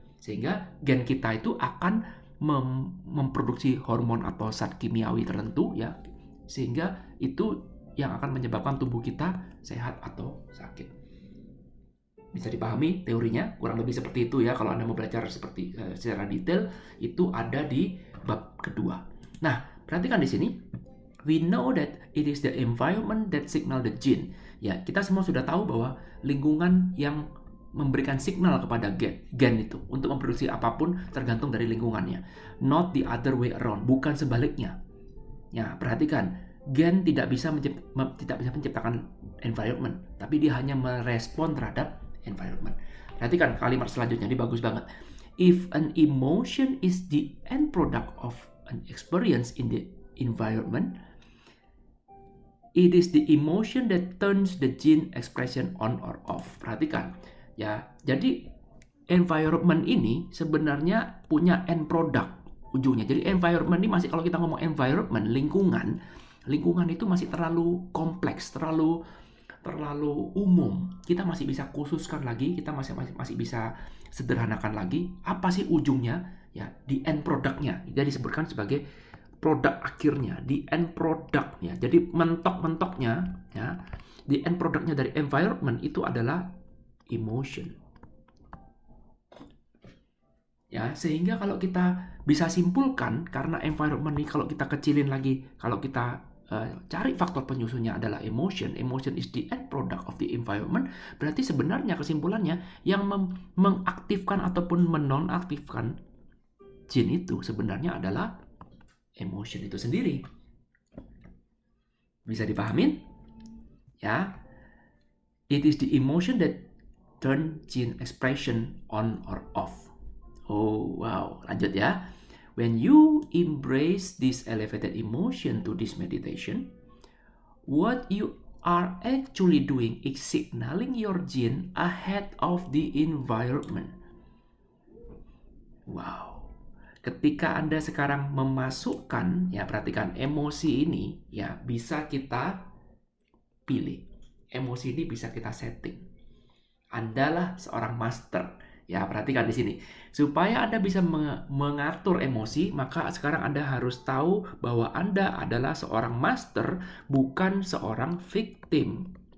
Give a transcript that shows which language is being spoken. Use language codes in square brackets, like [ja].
[id] Sehingga gen kita itu akan memproduksi hormon atau zat kimiawi tertentu, ya. Sehingga itu yang akan menyebabkan tubuh kita sehat atau sakit. Bisa dipahami teorinya kurang lebih seperti itu, ya. Kalau Anda mau belajar secara detail, itu ada di bab kedua. Nah, perhatikan di sini, [en] we know that it is the environment that signal the gene. [id] Ya, kita semua sudah tahu bahwa lingkungan yang memberikan signal kepada gen itu untuk memproduksi apapun tergantung dari lingkungannya. [en] Not the other way around, [id] bukan sebaliknya. Ya, perhatikan, gen tidak bisa menciptakan environment, tapi dia hanya merespon terhadap environment. Perhatikan kalimat selanjutnya, ini bagus banget. [en] If an emotion is the end product of an experience in the environment, it is the emotion that turns the gene expression on or off. [id] Perhatikan, ya. Jadi environment ini sebenarnya punya end product ujungnya. Jadi environment ini masih, kalau kita ngomong environment, lingkungan itu masih terlalu kompleks, terlalu terlalu umum. Kita masih bisa khususkan lagi, kita masih bisa sederhanakan lagi. Apa sih ujungnya? Ya, di end produknya. Dia disebutkan sebagai produk akhirnya, di end produknya. Jadi mentok-mentoknya, ya, di end produknya dari environment itu adalah emotion. Ya, sehingga kalau kita bisa simpulkan, karena environment ini kalau kita kecilin lagi, kalau kita cari faktor penyusunnya adalah [en] emotion is the end product of the environment, [id] berarti sebenarnya kesimpulannya yang mengaktifkan ataupun menonaktifkan jin itu sebenarnya adalah emotion itu sendiri. Bisa dipahamin? [en] Ya, it is the emotion that turn jin expression on or off. [id] Oh wow, lanjut ya. [en] When you embrace this elevated emotion to this meditation, what you are actually doing is signaling your jin ahead of the environment. Wow. [id] Ketika Anda sekarang memasukkan, ya perhatikan emosi ini, ya bisa kita pilih. Emosi ini bisa kita setting. Andalah seorang master. Ya, perhatikan di sini. Supaya Anda bisa mengatur emosi, maka sekarang Anda harus tahu bahwa Anda adalah seorang master, bukan seorang victim.